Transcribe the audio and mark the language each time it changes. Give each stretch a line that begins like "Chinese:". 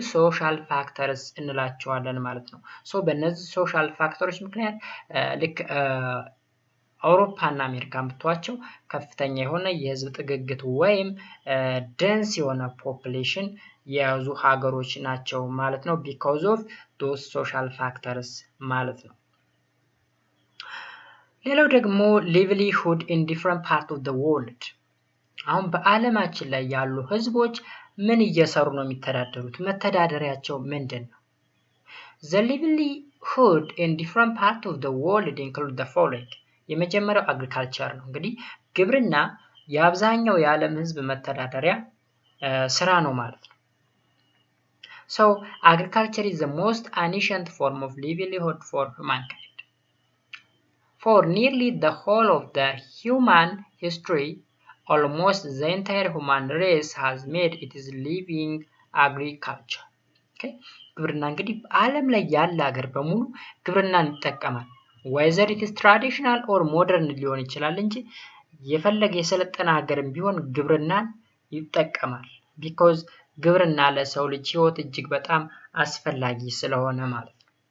Amharic: ሶሻል ፋክተርስ እንላቸዋለን ማለት ነው። ሶ በእነዚህ ሶሻል ፋክተሮች ምክንያት ልክ አውሮፓ እና አሜሪካን ብትዋቸው ከፍተኛ የሆነ የህዝብ ጥግግት ወይም ደንስ የሆነ ፖፑሌሽን የያዙ ሀገሮች ናቸው ማለት ነው።
English: ቢኮዝ ኦፍ ዶስ ሶሻል ፋክተርስ
Amharic: ማለት ነው። ሌላው ደግሞ
English: ሊቭሊሁድ ኢን ዲፍረንት ፓርት ኦፍ ዘ ወርልድ።
Amharic: አሁን በዓለማችን ላይ ያሉ ህዝቦች ምን እየሰሩ ነው የሚተዳደሩት? መተዳደሪያቸው ምንድን ነው?
English: The livelihood in different parts of the world include the following.
Amharic: የመጀመሪያው አግሪካልቸር ነው። እንግዲህ ግብርና የአብዛኛው የዓለም ህዝብ መተዳደሪያ ስራ ነው ማለት ነው።
English: So agriculture is the most ancient form of livelihood for mankind. For nearly the whole of the human history, almost the entire human race has made its living agriculture. Okay?
Amharic: ግብርና እንግዲህ በዓለም ላይ ያለ ሀገር በሙሉ ግብርናን ይጠቀማል።
English: whether it is traditional or modern
Amharic: ሊሆን ይችላል እንጂ የፈለገ የሰለጠነ ሀገርም ቢሆን ግብርናን ይጠቀማል። because ግብርና ለሰው ልጅ ህይወት እጅግ በጣም አስፈላጊ ስለሆነ ማለት ነው።